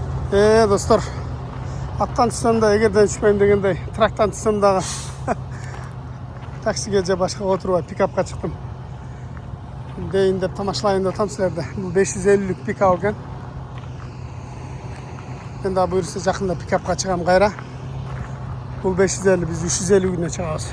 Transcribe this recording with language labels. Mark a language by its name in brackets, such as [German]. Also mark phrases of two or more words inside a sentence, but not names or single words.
[Kyrgyz] Достар, аттан түссем да, эгерден түшпейм дегендей, трактан түссем дагы таксиге же башка отуруп пикапка чыктым. Дейин деп тамашалайын деп атам силерди. Бул 550 пикап экен. Мен да буюрса жакында пикапка чыгам кайра. Бул 550, биз 350 күнүнө чыгабыз.